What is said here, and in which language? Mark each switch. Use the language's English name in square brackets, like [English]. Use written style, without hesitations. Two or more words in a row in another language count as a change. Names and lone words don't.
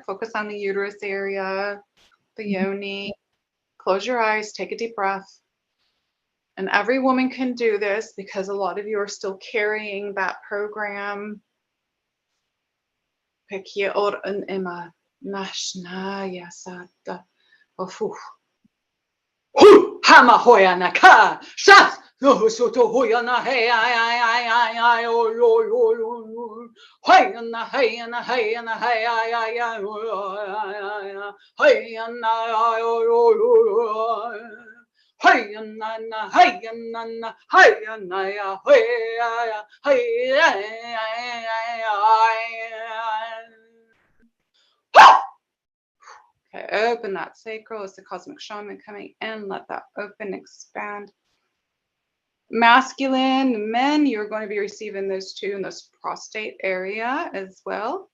[English] Focus on the uterus area, the yoni. Close your eyes, take a deep breath. And every woman can do this because a lot of you are still carrying that program. Pekia or an Emma. Nashnaya Sata. Ofu. Hama hoyana ka. Shas. No soto hoyana hey ay oh yo. Hoyana hayana hayana hey ay Hayana oh. Hayana hayana hayana ya Okay, open that sacral. It's the cosmic shaman coming in. Let that open, expand. Masculine men, you're going to be receiving this too in this prostate area as well.